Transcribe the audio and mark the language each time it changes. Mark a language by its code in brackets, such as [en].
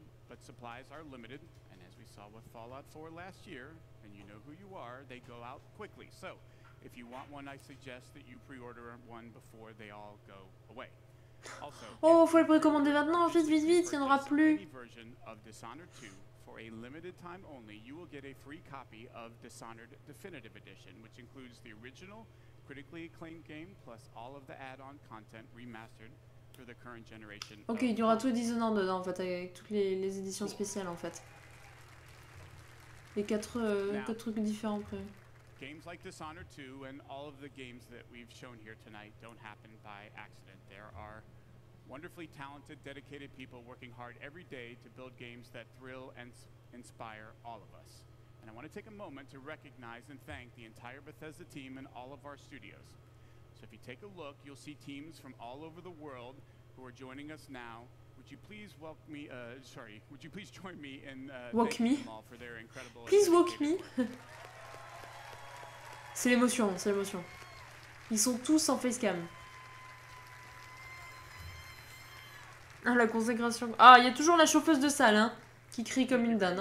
[en] But supplies are limited, and as we saw with Fallout 4 last year, and you know who you are, they go out quickly. So, if you want one, I suggest that you pre-order one before they all go away. Also, [fr] oh, faut le précommander maintenant, vite, vite, vite, il n'y en aura plus. [en] Version of Dishonored 2 for a limited time only, you will get a free copy of Dishonored Definitive Edition, which includes the original, critically acclaimed game, plus all of the add-on content remastered. [fr] Ok, il y aura tout Dishonored dedans en fait, avec toutes les éditions spéciales en fait. Les 4 trucs différents après. [en] Games like Dishonored 2 and all of the games that we've shown here tonight don't happen by accident. There are wonderfully talented, dedicated people working hard every day to build games that thrill and inspire all of us. And I want to take a moment to recognize and thank the entire Bethesda team and all of our studios. So if you take a look, you'll see teams from all over the world who are joining us now. Would you please welcome me? Would you please join me in thanking them all for their incredible? Please walk me. [fr] C'est l'émotion, c'est l'émotion. Ils sont tous en facecam. Ah la consécration. Ah il y a toujours la chauffeuse de salle hein, qui crie comme une dinde.